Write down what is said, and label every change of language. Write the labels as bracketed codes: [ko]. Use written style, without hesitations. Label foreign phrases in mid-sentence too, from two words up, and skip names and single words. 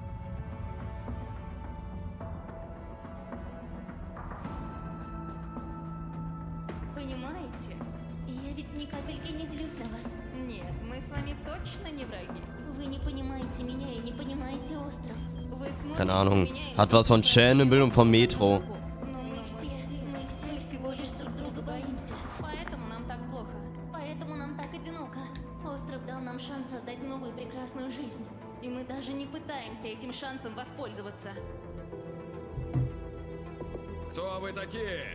[ru] Понимаете? Я ведь ни капельки не злюсь на вас. Нет, мы с вами точно не враги. Вы не понимаете меня и не понимаете остров. Вы смотрите [de] Keine [ru] на [de] Ahnung. [ru] меня и [de] Hat was von Chernobyl und vom Metro. [ru] Но мы все всего лишь друг друга боимся. Поэтому нам так плохо. Поэтому нам так одиноко. Остров дал нам шанс создать новую прекрасную жизнь. И мы даже не пытаемся этим шансом воспользоваться. Кто вы такие?